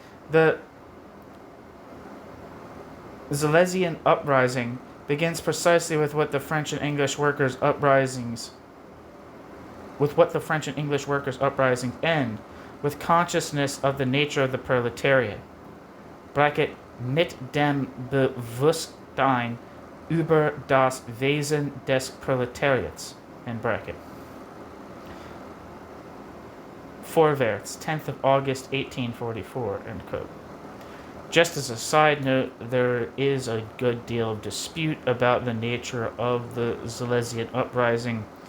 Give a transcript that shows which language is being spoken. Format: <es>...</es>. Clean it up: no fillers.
<en>The Silesian uprising begins precisely with what the French and English workers' uprisings end, with consciousness of the nature of the proletariat.</en> <de>Mit dem Bewusstsein über das Wesen des Proletariats.</de> <en>Vorwärts, 10th of August, 1844, end quote. Just as a side note, there is a good deal of dispute about the nature of the Silesian uprising.</en>